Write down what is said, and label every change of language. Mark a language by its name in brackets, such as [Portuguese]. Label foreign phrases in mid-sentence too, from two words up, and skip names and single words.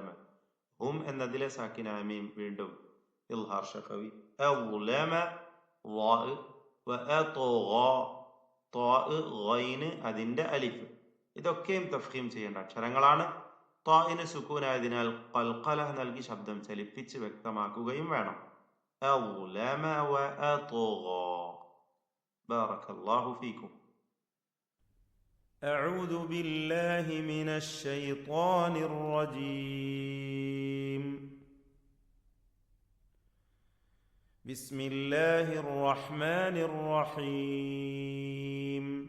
[Malayalam] ഹും എന്നതിലെ സാക്കിനായ മീം വീണ്ടും [Arabic] إظهار شفوي. أظلم ظا وأطغى طا غين [Malayalam] അതിന്റെ അലിഫ്. ഇതൊക്കെയും തഫ്ഖീം ചെയ്യേണ്ട അക്ഷരങ്ങളാണ്. ത്വാഇന് സുക്കൂനായതിനാൽ ഖൽഖല നൽകി ശബ്ദം ചലിപ്പിച്ച് വ്യക്തമാക്കുകയും വേണം. [Arabic] أظلم وأطغى. بارك الله فيكم. أعوذ بالله من الشيطان الرجيم. بسم الله الرحمن الرحيم.